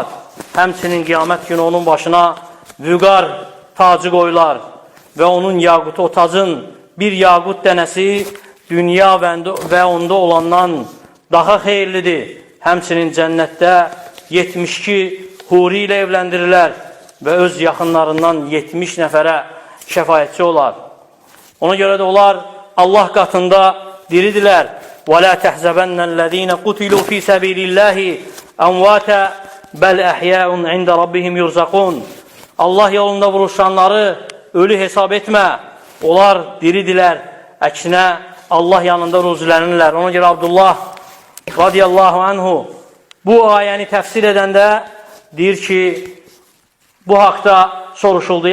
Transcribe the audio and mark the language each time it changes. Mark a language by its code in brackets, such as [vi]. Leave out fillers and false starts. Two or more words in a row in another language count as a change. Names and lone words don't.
[az] Həmçinin qiyamət günü onun başına vüqar tacı qoyular və onun yaqutu, o tacın bir yaqut dənəsi dünya və onda olandan daha xeyirlidir. Həmçinin cənnətdə 72 huri ilə evləndirirlər və öz yaxınlarından 70 nəfərə şəfayətçi olar. Ona görə də onlar Allah qatında diridirlər. [ar] وَلَا تَحْزَبَنَّ الَّذ۪ينَ قُتِلُوا ف۪ي سَب۪يلِ اللّٰهِ اَمْوَاتًا بَلْ اَحْيَاءٌ عِنْدَ رَبِّهِمْ يُرْزَقُونَ [az] Allah yolunda vuruşanları ölü hesab etmə. Onlar diridirlər. Əksinə Allah yanında ruzilənirlər. Ona görə Abdullah [ar] رضي الله عنه [az] bu ayəni təfsir edəndə deyir ki, bu haqda soruşuldu.